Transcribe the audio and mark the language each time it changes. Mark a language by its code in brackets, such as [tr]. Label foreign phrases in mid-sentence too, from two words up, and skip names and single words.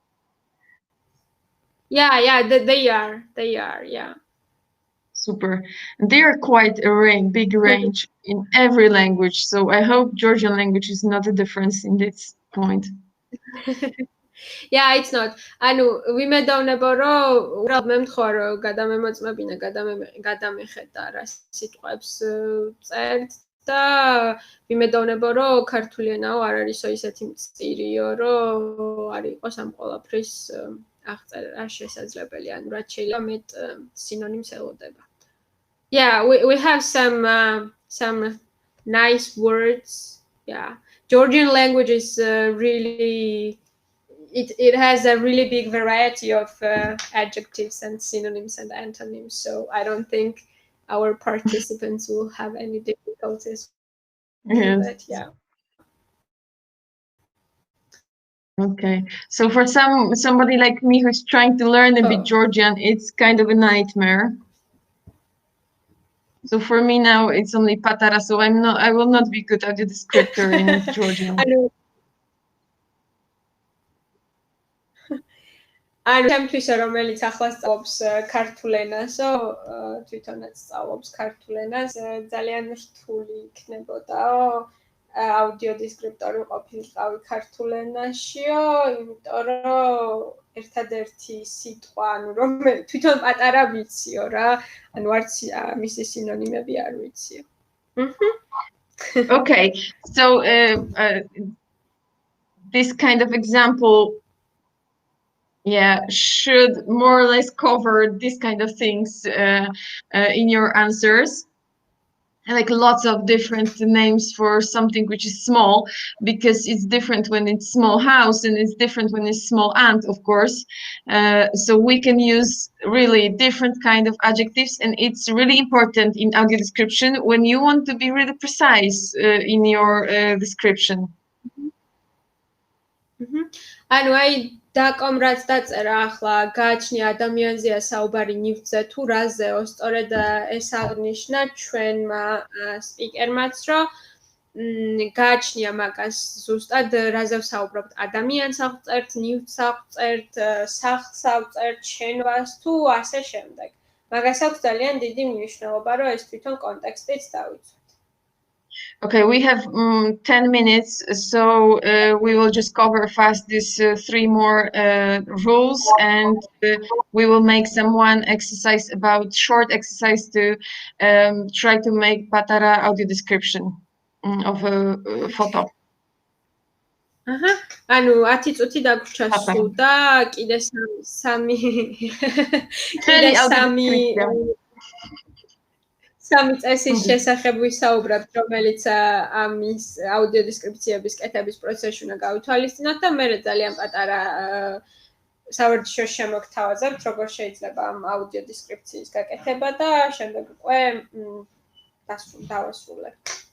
[en] Yeah, they are, yeah. Super. They are quite a big range in every language. So I hope Georgian language is not a difference in this point. Yeah, it's not. [ka] ანუ ვიმედოვნება რომ უბრალოდ მე მთხოვა რომ გადამემოწმებინა, გადამეხედა რა სიტყვებს წერთ და ვიმედოვნება რომ ქართული ენაო არ არისო ისეთი მწირიო, რომ არ იყოს ამ ყველაფრის აღწერა შესაძლებელი, ანუ რაც შეიძლება მეტ სინონიმს ელოდება. [en] Yeah, we have some nice words. Yeah, Georgian language is really it has a really big variety of adjectives and synonyms and antonyms. So I don't think our participants will have any difficulties with it. Yeah. Okay, so for somebody like me who's trying to learn a bit Georgian, it's kind of a nightmare. So for me now, it's only patara. So I will not be good at the descriptor in Georgian. [ka] ანუ ჩემთვისო რომელიც ახლა სწავლობს ქართულ ენასო, თვითონაც სწავლობს ქართულ ენას, ძალიან რთული იქნებოდაო აუდიო დესკრიპტორი ყოფილიყავი ქართულ ენაშიო, იმიტომ რომ ერთადერთი სიტყვა, ანუ რომ თვითონ პატარა ვიციო რა, ანუ არც მისი სინონიმები არ ვიციო. [en] Okay, so this kind of example should more or less cover this kind of things in your answers. like lots of different names for something which is small, because it's different when it's small house and it's different when it's small ant, of course. So we can use really different kind of adjectives, and it's really important in audio description when you want to be really precise in your description. [ka] ანუ აი დაკომ რაც დაწერა ახლა გააჩნია ადამიანზეა საუბარი ნივთზე თუ რაზეო, სწორედ ეს აღნიშნა ჩვენმა სპიკერმაც, რომ გააჩნია მაგას ზუსტად რაზე ვსაუბრობთ, ადამიანს აღწერთ, ნივთს აღწერთ, სახლს აღწერთ, შენობას თუ ასე შემდეგ. მაგას აქვს ძალიან დიდი მნიშვნელობა, რომ ეს თვითონ კონტექსტიც დავიცვათ. [en] Okay, we have 10 minutes, so we will just cover fast these 3 more rules, and we will make some one exercise about short exercise to try to make Patara audio description of a photo. [ka] ანუ 10 წუთი დაგვრჩა სულ და კიდე სამი წესის შესახებ ვისაუბრებთ, რომელიც ამის აუდიო დესკრიფციების კეთების პროცესში უნდა გავითვალისწინოთ და მე ძალიან პატარა სავარჯიშოს შემოგთავაზებთ, როგორ შეიძლება ამ აუდიო დესკრიფციის გაკეთება და შემდეგ უკვე დავასრულებთ.